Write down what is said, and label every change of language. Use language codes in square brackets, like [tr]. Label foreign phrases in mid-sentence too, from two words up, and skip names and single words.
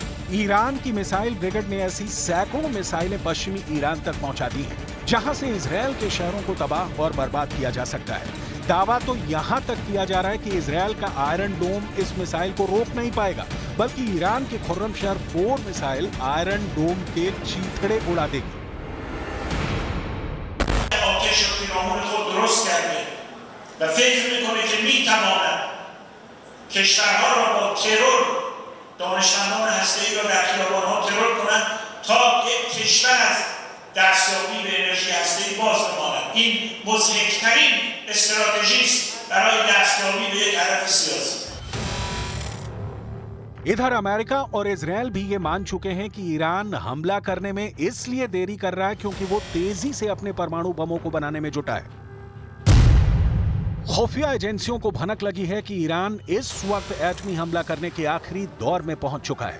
[hi] ईरान की मिसाइल ब्रिगेड ने ऐसी सैकड़ों मिसाइलें पश्चिमी ईरान तक पहुंचा दी हैं, जहां से इजरायल के शहरों को तबाह और बर्बाद किया जा सकता है। दावा तो यहां तक किया जा रहा है कि इजरायल का आयरन डोम इस मिसाइल को रोक नहीं पाएगा, बल्कि ईरान के खुर्रम शहर 4 मिसाइल आयरन डोम के चीथड़े उड़ा देगी। [fa] دانشمندان هسته‌ای را در خیابان‌ها ترور کنند تا یک کشور از دستیابی به انرژی هسته‌ای باز بماند. این مضحک‌ترین استراتژی است برای دستیابی به یک هدف سیاسی. [hi] इधर अमेरिका और इजरायल भी ये मान चुके हैं कि ईरान हमला करने में इसलिए देरी कर रहा है क्योंकि वो तेजी से अपने परमाणु बमों को बनाने में जुटा है। खुफिया एजेंसियों को भनक लगी है कि ईरान इस वक्त एटमी हमला करने के आखिरी दौर में पहुंच चुका है।